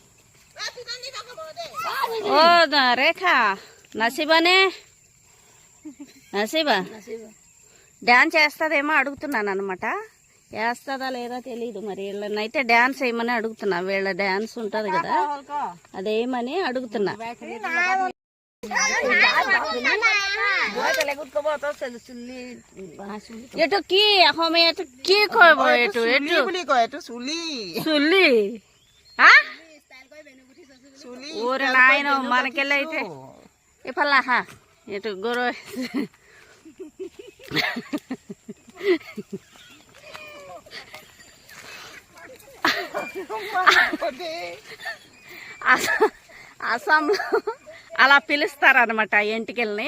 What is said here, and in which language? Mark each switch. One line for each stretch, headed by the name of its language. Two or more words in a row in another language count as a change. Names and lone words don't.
Telugu: ఓ రేఖ నసీబానే నసీబా డ్యాన్స్ చేస్తుందేమో అడుగుతున్నాను అనమాట వేస్తుందా లేదా తెలియదు మరి వీళ్ళనైతే డ్యాన్స్ వేయమని అడుగుతున్నా వీళ్ళ డ్యాన్స్ ఉంటుంది కదా అదేమని అడుగుతున్నా
Assamese: এইটো কি অসমীয়াত কি কয় এইটো এইটো বুলি কয় এইটো চুলি
Telugu: চুলি ఊరి నాయన మనకెళ్ళి అయితే ఇప్పల్లాహా ఇటు గురు అస్సాంలో అలా పిలుస్తారనమాట ఎంటికల్ని.